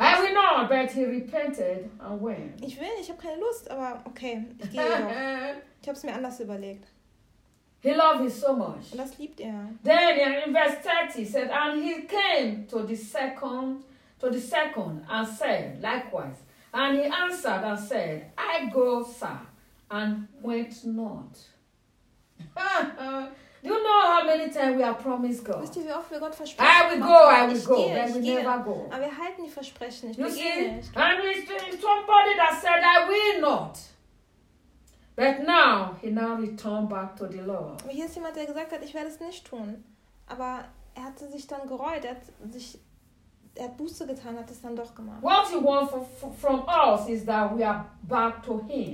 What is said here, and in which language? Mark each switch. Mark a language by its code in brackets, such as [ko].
[en] I will not, but he repented and went. [de] Ich will nicht, ich habe keine Lust, aber okay, ich gehe noch. Ich habe es mir anders überlegt. [en] He loved him so much. [de] Und das liebt er. [en] Then in verse 30 said, and he came to the second and said, likewise. And he answered and said, I go, sir, and went not. Do you know how many times we have promised God? [de] Wisst ihr, wie oft wir Gott versprochen haben? [en] I will go. [de] Gehe, [en] we never go. [de] Aber wir halten die Versprechen nicht. [en] You see? And it's somebody that said, I will not. But now, he now returned back to the Lord. [de] Aber hier ist jemand, der gesagt hat, ich werde es nicht tun. Aber er hatte sich dann gereut, er hat sich er Buße getan hat, es dann doch gemacht. [en] What he wants from us is that we are back to him.